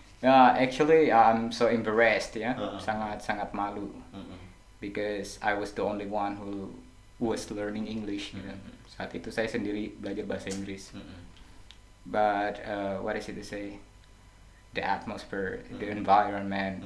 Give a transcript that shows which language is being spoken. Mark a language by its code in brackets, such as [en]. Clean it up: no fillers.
[en] Ya, actually I'm so embarrassed ya, Uh-uh. [id] sangat malu, Mm-mm. [en] because I was the only one who was learning English [id] gitu. Saat itu saya sendiri belajar bahasa Inggris. Mm-mm. [en] But what is it to say? The atmosphere, the environment,